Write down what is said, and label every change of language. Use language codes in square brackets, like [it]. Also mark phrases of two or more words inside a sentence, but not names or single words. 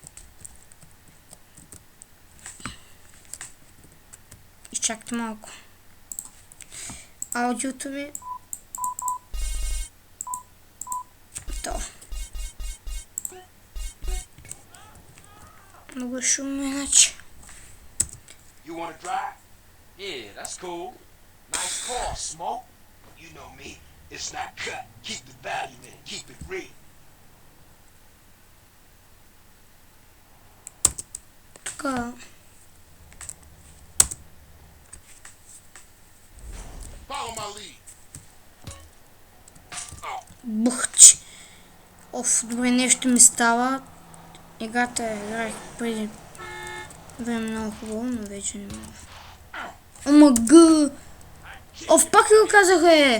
[bg] Изчакайте малко. Аудиото ми. То. Много е шумно иначе. [en] You wanna drive? Yeah, that's cool. Nice car, Smoke. You know me. It's not cut. Keep the value in. Keep it real. [bg] Така. [en] Follow my lead. [bg] Бухч. Оф, добре, нещо ми става. Играта играх преди време много хубаво, но вече не мога. Омага! Оф, пак ли го казаха е?